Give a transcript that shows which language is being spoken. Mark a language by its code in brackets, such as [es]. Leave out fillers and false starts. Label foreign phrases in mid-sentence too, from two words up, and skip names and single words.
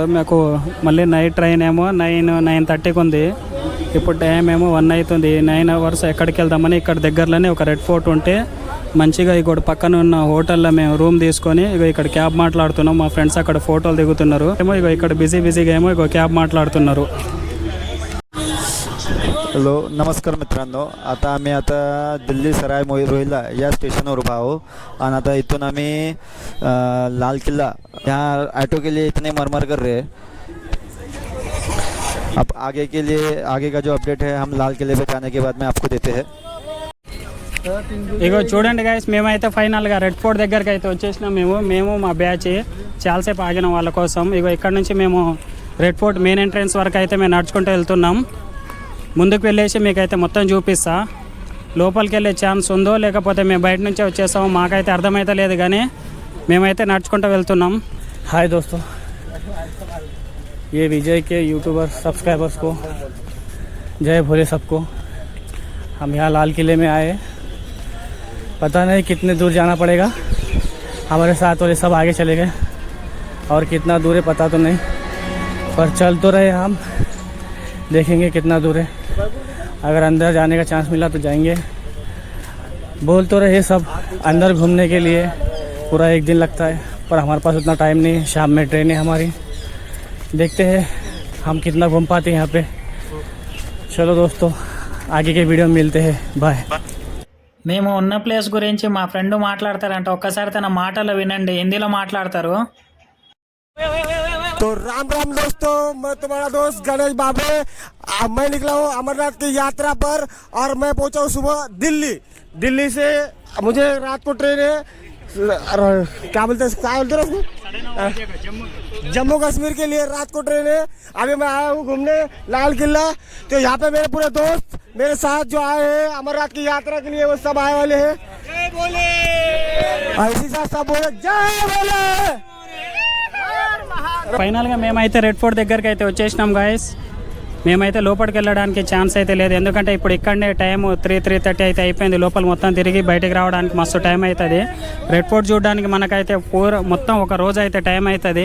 [te] మాకు మళ్ళీ నైట్ ట్రైన్ ఏమో 9:30కి ఉంది. ఇప్పుడు టైం ఏమో 1 అవుతుంది. 9 hours ఎక్కడికి వెళ్దామని ఇక్కడ దగ్గరలోనే ఒక రెడ్ ఫోర్ట్ ఉంటే మంచిగా ఇక్కడ పక్కన ఉన్న హోటల్లో మేము రూమ్ తీసుకొని ఇగో ఇక్కడ క్యాబ్ మాట్లాడుతున్నాం. మా ఫ్రెండ్స్ అక్కడ ఫోటోలు దిగుతున్నారు. ఏమో ఇగో ఇక్కడ బిజీగా ఏమో ఇగో क्याब మాట్లాడుతున్నారు. [mr] हॅलो नमस्कार मित्रांनो. आम्ही दिल्ली सराय रोहिल्ला या स्टेशनवर उभा आहो आणि आता इथून आम्ही लाल किल्ला [hi] यहाँ ऑटो के लिए इतने मरमर कर रहे हैं. अब आगे का जो अपडेट है हम लाल किले पे जाने के बाद में आपको देते हैं. [te] ఇగో చూడండి గైస్, మేమైతే ఫైనల్గా రెడ్ ఫోర్ట్ దగ్గరికి అయితే వచ్చేసినాం. మేము మా బ్యాచ్ చాలాసేపు ఆగిన వాళ్ళ కోసం. ఇగో ఇక్కడ నుంచి మేము రెడ్ ఫోర్ట్ [en] main entrance [te] వరకు అయితే మేము నడుచుకుంటూ వెళ్తున్నాం. ముందుకు వెళ్ళేసి మీకైతే మొత్తం చూపిస్తా. లోపలికి వెళ్ళే ఛాన్స్ ఉందో లేకపోతే మేము బయట నుంచే వచ్చేస్తామో మాకైతే అర్థమైతే లేదు, కానీ మేమైతే నడుచుకుంటూ వెళ్తున్నాం. [hi] हाय दोस्तों, ये विजय के [en] YouTuber subscribers [hi] को जय भोले सबको. हम यहाँ लाल किले में आए. पता नहीं कितने दूर जाना पड़ेगा. हमारे साथ वाले सब आगे चले गए और कितना दूर है पता तो नहीं, पर चल तो रहे हम. देखेंगे कितना दूर है. अगर अंदर जाने का चांस मिला तो जाएंगे. बोल तो रहे सब अंदर घूमने के लिए पूरा 1 दिन लगता है, पर हमारे पास उतना टाइम नहीं. शाम में ट्रेन है हमारी. देखते हैं हम कितना घूम पाते हैं यहाँ पे. चलो दोस्तों, आगे के वीडियो में मिलते हैं. बाय. [te] మేము ఉన్న ప్లేస్ గురించి మా ఫ్రెండ్ మాట్లాడతారంట. ఒక్కసారి తన మాటలు వినండి, హిందీలో మాట్లాడతారు. [hi] तो राम राम दोस्तों, मैं तुम्हारा दोस्त गणेश बाबे. मैं निकला हूँ अमरनाथ की यात्रा पर और मैं पहुँचा हूँ सुबह दिल्ली से. मुझे रात को ट्रेन है, क्या बोलते हैं जम्मू कश्मीर के लिए रात को ट्रेन है. अभी मैं आया हूँ घूमने लाल किला. तो यहाँ पे मेरे पूरे दोस्त मेरे साथ जो आए हैं अमरनाथ की यात्रा के लिए, वो सब आए वाले हैं. जय बोले. इसी साथ सब बोले जय बोले. [te] ఫైనల్గా మేమైతే రెడ్ ఫోర్ట్ దగ్గరికి అయితే వచ్చేసినాం గాయస్. మేమైతే లోపలికి వెళ్ళడానికి ఛాన్స్ అయితే లేదు, ఎందుకంటే ఇప్పుడు ఇక్కడనే టైం 3:30 అయితే అయిపోయింది. లోపల మొత్తం తిరిగి బయటికి రావడానికి మస్తు టైం అవుతుంది. రెడ్ ఫోర్ట్ చూడడానికి మనకైతే మొత్తం ఒక రోజు అయితే టైం అవుతుంది.